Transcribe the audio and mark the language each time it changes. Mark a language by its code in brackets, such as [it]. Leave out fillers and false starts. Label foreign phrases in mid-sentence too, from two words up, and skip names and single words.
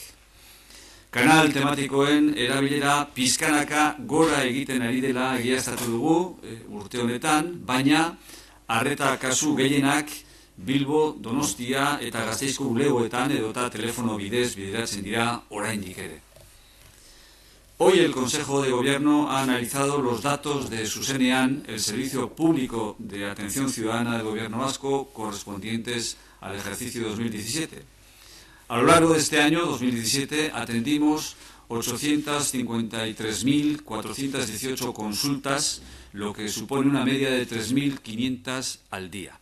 [eu] Kanal tematikoen erabilera pizkanaka gora egiten ari dela egiaztatu dugu urte honetan, baina arreta kasu gehienak Bilbo, Donostia eta Gasteizko bulegoetan edota telefono bidez bideratzen dira oraindik ere. [es] Hoy el Consejo de Gobierno ha analizado los datos de Zuzenean, el Servicio Público de Atención Ciudadana del Gobierno Vasco, correspondientes al ejercicio 2017. A lo largo de este año, 2017, atendimos 853.418 consultas, lo que supone una media de 3.500 al día.